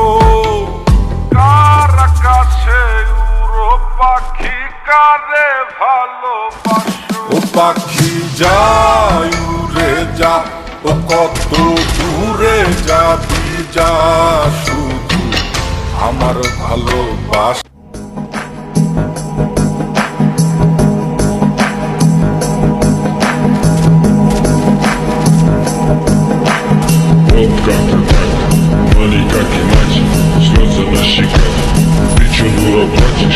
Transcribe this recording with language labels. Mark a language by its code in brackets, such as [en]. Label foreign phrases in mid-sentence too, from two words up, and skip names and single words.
[bn] কার আকাশে উড়ো পাখি, কারে ভালোবাসো। ও পাখি যায় উড়ে যা, ও কত দূরে যাবি যা, শুধু আমার ভালোবাসা। [ru] Вот как и так, но никак иначе, слезы на щеках. Ты чё, дура, плачешь?